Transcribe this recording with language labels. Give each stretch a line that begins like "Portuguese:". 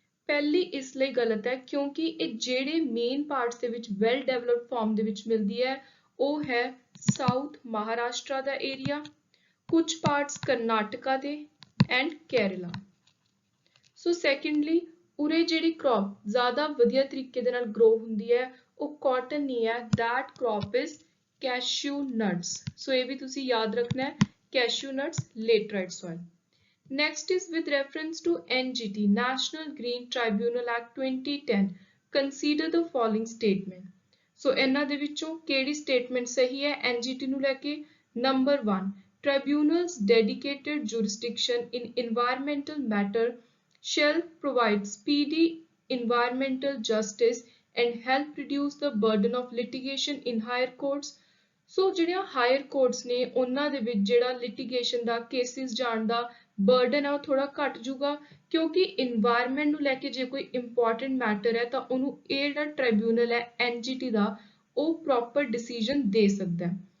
Punjabi: ਪਹਿਲੀ ਇਸ ਲਈ ਗਲਤ ਹੈ ਕਿਉਂਕਿ ਇਹ ਜਿਹੜੇ ਮੇਨ ਪਾਰਟਸ ਦੇ ਵਿੱਚ ਵੈਲ ਡਿਵੈਲਪਡ ਫਾਰਮ ਦੇ ਵਿੱਚ ਮਿਲਦੀ ਹੈ ਉਹ ਹੈ ਸਾਊਥ ਮਹਾਰਾਸ਼ਟਰ ਦਾ ਏਰੀਆ, ਕੁਝ ਪਾਰਟਸ ਕਰਨਾਟਕਾ ਦੇ ਐਂਡ ਕੇਰਲਾ। ਸੋ ਸੈਕੰਡਲੀ ਉਰੇ ਜਿਹੜੀ ਕ੍ਰੌਪ ਜ਼ਿਆਦਾ ਵਧੀਆ ਤਰੀਕੇ ਦੇ ਨਾਲ ਗਰੋ ਹੁੰਦੀ ਹੈ ਉਹ ਕਾਟਨ ਨਹੀਂ ਹੈ,
English: that crop is cashew nuts।
Punjabi: ਸੋ ਇਹ ਵੀ ਤੁਸੀਂ ਯਾਦ ਰੱਖਣਾ ਹੈ cashew nuts laterite soil।
English: Next is with reference to NGT National Green Tribunal Act 2010 consider the following statement।
Punjabi: ਸੋ ਇਹਨਾਂ ਦੇ ਵਿੱਚੋਂ ਕਿਹੜੀ ਸਟੇਟਮੈਂਟ ਸਹੀ ਹੈ NGT ਨੂੰ ਲੈ ਕੇ।
English: Number 1 Tribunal's dedicated jurisdiction in environmental matter shall provide speedy environmental justice and help reduce the burden of litigation in higher courts।
Punjabi: ਸੋ ਜਿਹੜੀਆਂ hire courts ਨੇ ਉਹਨਾਂ ਦੇ ਵਿੱਚ ਜਿਹੜਾ ਲਿਟੀਗੇਸ਼ਨ ਦਾ ਕੇਸਿਸ ਜਾਣ ਦਾ ਬਰਡਨ ਹੈ ਉਹ ਥੋੜਾ ਘਟ ਜੂਗਾ ਕਿਉਂਕਿ ਇਨਵਾਇਰਨਮੈਂਟ ਨੂੰ ਲੈ ਕੇ ਜੇ ਕੋਈ ਇੰਪੋਰਟੈਂਟ ਮੈਟਰ ਹੈ ਤਾਂ ਉਹਨੂੰ ਇਹ ਜਿਹੜਾ ਟ੍ਰਿਬਿਊਨਲ ਹੈ NGT ਦਾ ਉਹ ਪ੍ਰੋਪਰ ਡਿਸੀਜਨ ਦੇ ਸਕਦਾ ਹੈ।